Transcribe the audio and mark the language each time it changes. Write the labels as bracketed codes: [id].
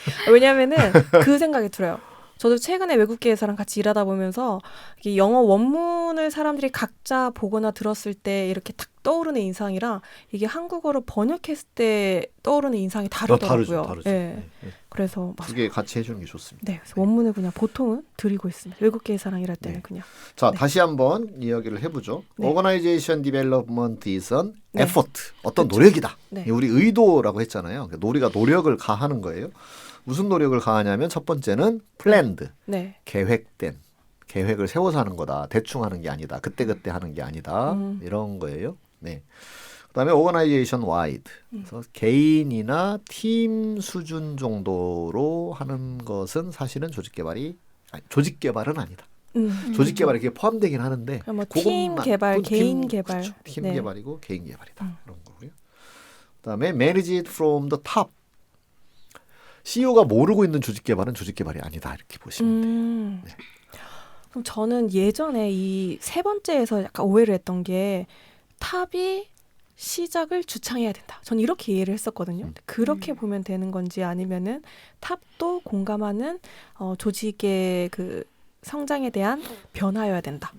[ko] 왜냐면은 그 생각이 들어요. 저도 최근에 외국계 회사랑 같이 일하다 보면서 이게 영어 원문을 사람들이 각자 보거나 들었을 때 이렇게 딱 떠오르는 인상이랑 이게 한국어로 번역했을 때 떠오르는 인상이 다르더라고요. 다르죠. 네. 그래서 두 개 같이 해주는 게 좋습니다. 네, 그래서 원문을 그냥 보통은 드리고 있습니다. 외국계 회사랑 일할 때는 그냥. 자, 다시 한번 이야기를 해보죠. [en] Organization development is an effort. [ko] 어떤 노력이다. 우리 의도라고 했잖아요. 우리가 노력을 가하는 거예요. 무슨 노력을 가하냐면 첫 번째는 planned, 계획된, 계획을 세워서 하는 거다. 대충 하는 게 아니다. 그때그때 하는 게 아니다. 이런 거예요. 네. [en] 그다음에 organization wide. [ko] 그래서 개인이나 팀 수준 정도로 하는 것은 사실은 조직 개발은 아니다. 조직 개발에 이렇게 포함되긴 하는데 뭐 팀 개발, 개인 개발. 그렇죠. 팀 개발이고 개인 개발이다. 그런 거고요. [en] 그다음에 manage it from the top. [ko] CEO가 모르고 있는 조직 개발은 조직 개발이 아니다. 이렇게 보시면 돼요. 네. 그럼 저는 예전에 이 세 번째에서 약간 오해를 했던 게 탑이 시작을 주창해야 된다. 저는 이렇게 이해를 했었거든요. 그렇게 보면 되는 건지 아니면은 탑도 공감하는 조직의 그 성장에 대한 변화여야 된다.